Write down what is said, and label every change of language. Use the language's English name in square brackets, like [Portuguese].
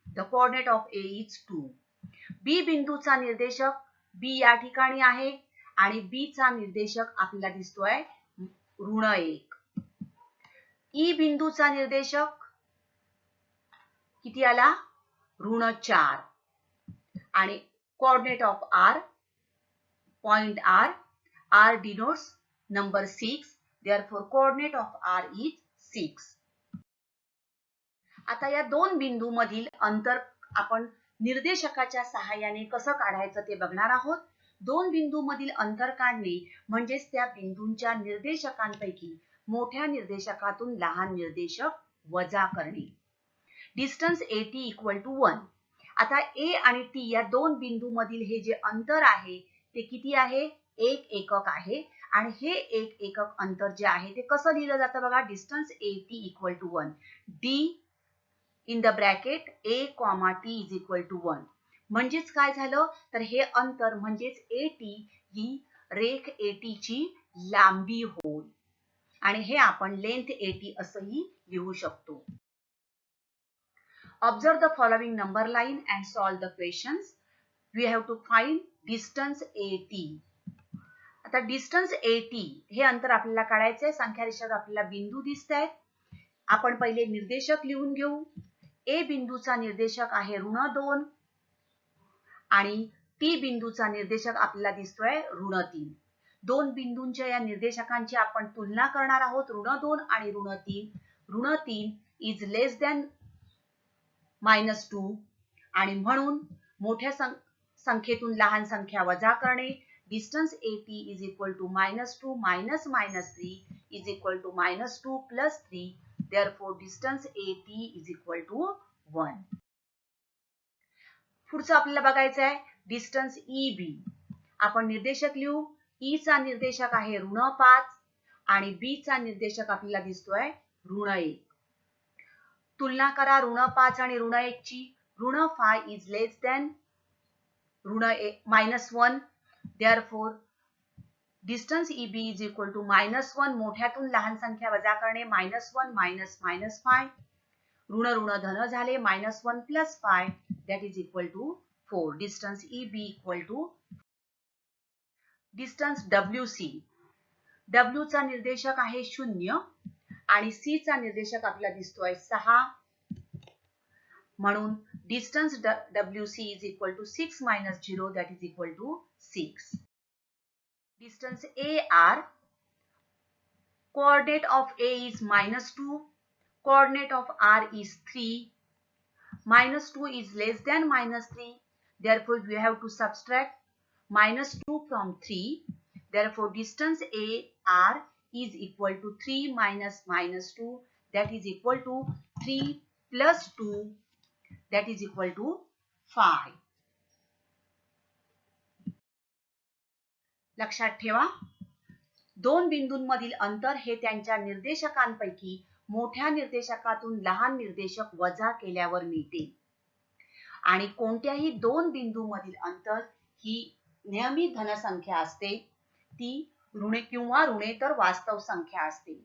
[English] The coordinate of A is 2. [Marathi] बी बिंदूचा निर्देशक बी या ठिकाणी आहे आणि बी चा निर्देशक आपल्याला दिसतोय ऋण 1. ई बिंदूचा निर्देशक किती आला ऋण 4 आणि [English] Coordinate of R point R, R denotes number 6. therefore coordinate of r is 6. [Marathi] आता या दोन बिंदू मधील अंतर आपण निर्देशकाच्या सहाय्याने कसं काढायचं ते बघणार आहोत. दोन बिंदू मधील अंतर काढणे म्हणजेच त्या बिंदूंच्या निर्देशकांपैकी मोठ्या निर्देशकातून लहान निर्देशक वजा करणे. [English] Distance AT equal to 1. [Marathi] आता A आणि T या दोन बिंदू मधील हे जे अंतर आहे ते किती आहे 1 एकक आहे आणि हे 1 एकक अंतर जे आहे ते कसं लिहिलं जातं बघा. [English] Distance AT equal to 1. D in the bracket A, T is equal to 1. [Marathi] म्हणजेच काय झालं तर हे अंतर म्हणजेच AT ही रेख AT ची लांबी होय आणि हे आपण लेंथ AT असंही लिहू शकतो. [English] Observe the following number line and solve the questions. We have to find distance AT. [Marathi] आता distance AT हे अंतर आपल्याला काढायचे आहे. संख्या रेषेवर आपल्याला बिंदू दिसत आहेत. आपण पहिले निर्देशक लिहून घेऊ. ए बिंदूचा निर्देशक आहे ऋण 2 आणि टी बिंदूचा निर्देशक आपल्याला दिसतोय ऋण 3. दोन बिंदूंच्या या निर्देशकांची आपण तुलना करणार आहोत ऋण 2 आणि ऋण 3. ऋण 3 [English] is less than [Marathi] -2 आणि म्हणून मोठ्या संख्येतून लहान संख्या वजा करणे. [English] Distance AT is equal to -2 minus -3 is equal to -2 plus 3. Therefore, distance AT is equal to 1. [Marathi] पुढचं आपल्याला बघायचं आहे डिस्टन्स EB. आपण निर्देशक लिहू. E चा निर्देशक आहे ऋण 5 आणि B चा निर्देशक आपल्याला दिसतोय ऋण 1. तुलना करा ऋण 5 आणि ऋण 1 ची. ऋण 5 [English] is less than [Marathi] ऋण -1. [English] Therefore, distance EB is equal to -1. [Marathi] मोठ्यातून लहान संख्या वजा करणे. [English] -1 minus -5. [Marathi] ऋण ऋण धन झाले. [English] -1 plus 5 that is equal to 4. Distance EB equal to [Marathi] distance WC. W चा निर्देशक आहे 0 आणि C चा निर्देशक आपल्याला दिसतोय 6. [English] म्हणून distance WC is equal to 6 minus 0, that is equal to 6. Distance AR, coordinate of A is -2, coordinate of R is 3. -2 is less than -3, therefore we have to subtract -2 from 3. Therefore distance AR is equal to 3 minus -2, that is equal to 3 plus 2, that is equal to 5. [Marathi] लक्षात ठेवा, दोन बिंदूंमधील अंतर हे त्यांच्या निर्देशकांपैकी मोठ्या निर्देशकातून लहान निर्देशक वजा केल्यावर मिळते. आणि कोणत्याही दोन बिंदूंमधील अंतर ही नेहमी धनसंख्या असते, ती ऋणे किंवा ऋणेतर वास्तव संख्या असते.